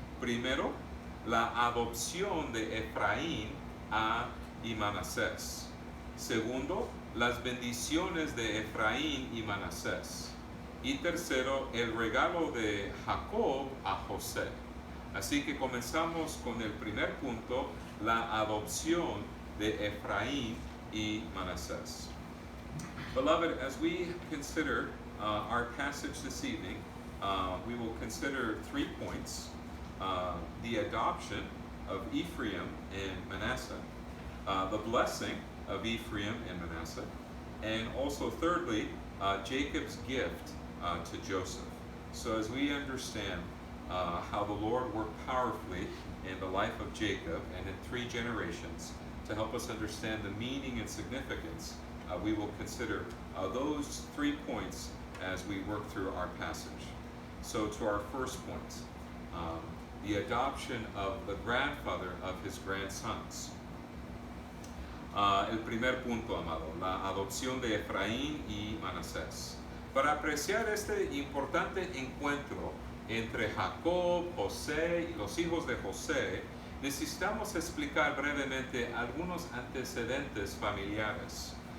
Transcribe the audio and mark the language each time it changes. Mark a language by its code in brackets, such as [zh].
[es] Primero, la adopción de Efraín y Manasés. Segundo, las bendiciones de Efraín y Manasés. Y tercero, el regalo de Jacob a José. Así que comenzamos con el primer punto, la adopción de Efraín y Manasés. [en] Beloved, as we consider our passage this evening, we will consider 3 points. The adoption of Ephraim and Manasseh, the blessing of Ephraim and Manasseh, and also thirdly, Jacob's gift to Joseph. So as we understand how the Lord worked powerfully in the life of Jacob and in 3 generations, to help us understand the meaning and significance, we will consider those 3 points as we work through our passage. So to our first point, the adoption of the grandfather of his grandsons. [es] El primer punto, amado, la adopción de Efraín y Manasés. Para apreciar este importante encuentro entre Jacob, José y los hijos de José, necesitamos explicar brevemente algunos antecedentes familiares.